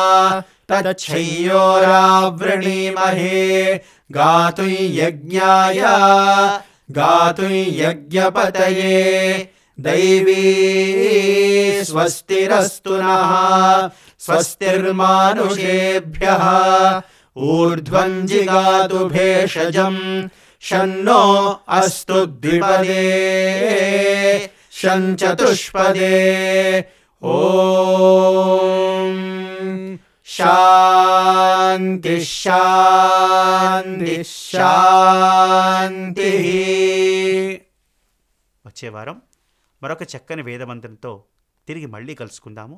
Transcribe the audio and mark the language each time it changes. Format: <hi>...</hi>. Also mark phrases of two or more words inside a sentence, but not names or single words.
<sa>तच्छय्योरावृणीमहे गातुं यज्ञाय गातुं यज्ञपतये दैवी स्वस्तिरस्तु नः स्वस्तिर्मानुषेभ्यः ऊर्ध्वं जिगातु भेषजम् शन्नो अस्तु द्विपदे शञ्चतुष्पदे ॐ శాంతి శాంతి శాంతి.</sa> <te>వచ్చే వారం మరొక చక్కని వేదమంత్రంతో తిరిగి మళ్ళీ కలుసుకుందాము.</te>